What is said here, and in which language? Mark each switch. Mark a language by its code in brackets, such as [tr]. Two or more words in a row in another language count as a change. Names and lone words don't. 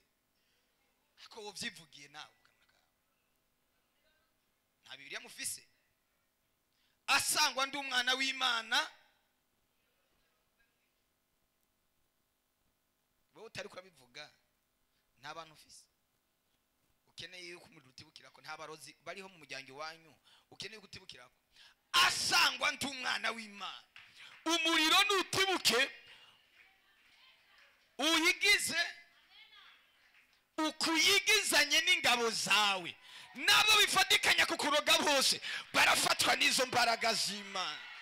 [rn] Ako wovyivugiye nawe nta Bibiliya mufise? Asangwa ndi umwana w'Imana, wowe utari kurabivuga nta bantu ufise. Ukeneye yuko umuriro utibukirako, nta barozi bariho mu muryango wanyu ukeneye gutibukirako. Asangwa ndi umwana w'Imana, umuriro nutibuke uyigize ukuyigizanye n'ingabo zawe, nabo bifatikanya kukuroga bose barafatwa n'izo mbaraga z'Imana.